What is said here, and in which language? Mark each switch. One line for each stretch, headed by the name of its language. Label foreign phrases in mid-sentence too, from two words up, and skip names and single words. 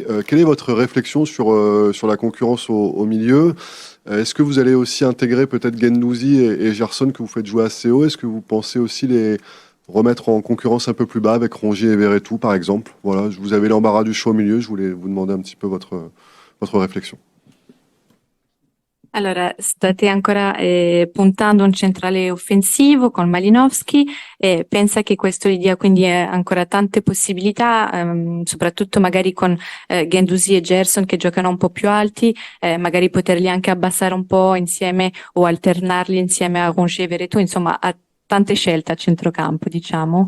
French: Quelle est votre réflexion sur la concurrence au milieu? Est-ce que vous allez aussi intégrer peut-être Guendouzi et Gerson que vous faites jouer assez haut? Est-ce que vous pensez aussi remettre en concurrence un peu plus bas avec Rongier et Verretou, par exemple. Voilà, vous avez l'embarras du choix au milieu. Je voulais vous demander un petit peu votre réflexion.
Italian: Allora, state ancora puntando un centrale offensivo con Malinowski e pensa che questo gli dia quindi ancora tante possibilità, soprattutto magari con Guendouzi e Gerson che giocano un po' più alti, magari poterli anche abbassare un po' insieme o alternarli insieme a Rongier e Verretou, insomma ha tante scelte a centrocampo, diciamo.